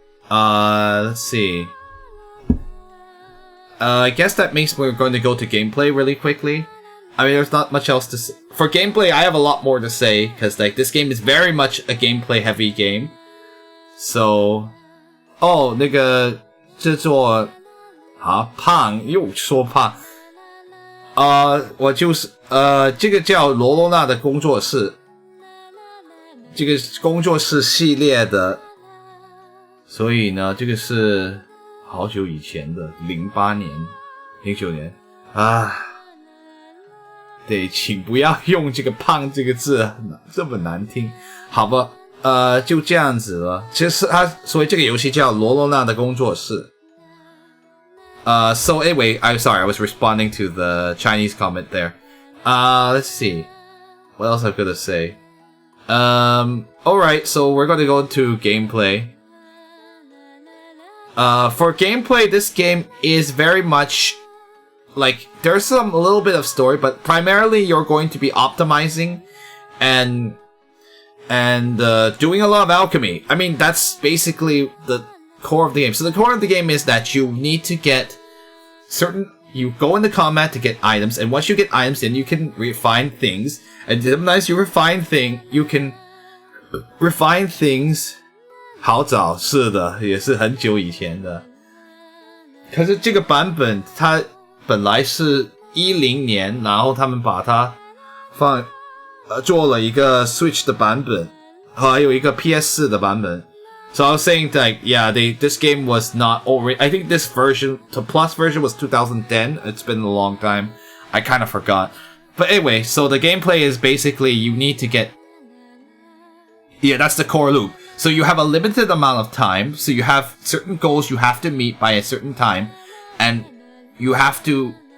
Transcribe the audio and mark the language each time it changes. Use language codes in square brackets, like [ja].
[en] Let's see. I guess that means we're going to go to gameplay really quickly. I mean, there's not much else to say. For gameplay, I have a lot more to say, because like this game is very much a gameplay heavy game. [zh] So, 那个制作胖又说胖。我就是这个叫罗罗娜的工作室，这个工作室系列的，所以呢，这个是好久以前的，08年、09年啊。对，请不要用这个胖这个字，这么难听，好吧？就这样子了。其实所以这个游戏叫罗罗娜的工作室。 [en] So anyway, I'm sorry, I was responding to the Chinese comment there. Let's see. What else I'm gonna say? Alright, so we're gonna go to gameplay. For gameplay, this game is very much like, there's a little bit of story, but primarily you're going to be optimizing and doing a lot of alchemy. I mean, that's basically the core of the game. So the core of the game is that you need to get you go into combat to get items, and once you get items, then you can refine things, and sometimes you can refine things. [zh] 好早，是的，也是很久以前的。可是这个版本它本来是10年，然后他们把它做了一个 Switch 的版本，还有一个 PS4 的版本。 [en] So I was saying that, yeah, this game was not already. I think this version, the Plus version, was 2010. It's been a long time. I kind of forgot. But anyway, so the gameplay is basically you need to get. Yeah, that's the core loop. So you have a limited amount of time. So you have certain goals you have to meet by a certain time, and you have to.